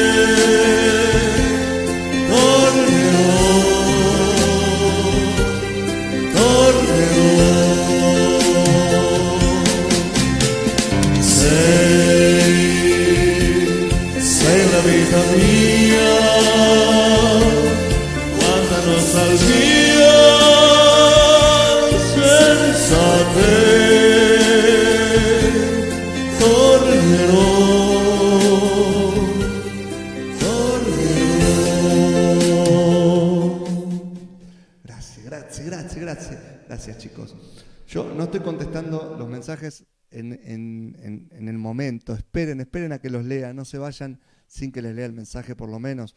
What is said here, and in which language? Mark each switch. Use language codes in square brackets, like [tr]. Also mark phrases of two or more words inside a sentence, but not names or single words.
[it] Sei la vita mia, quanta nostalgia senza te. Tornerò. [es] Gracias chicos. Yo no estoy contestando los mensajes en el momento. Esperen a que los lea, no se vayan sin que les lea el mensaje por lo menos.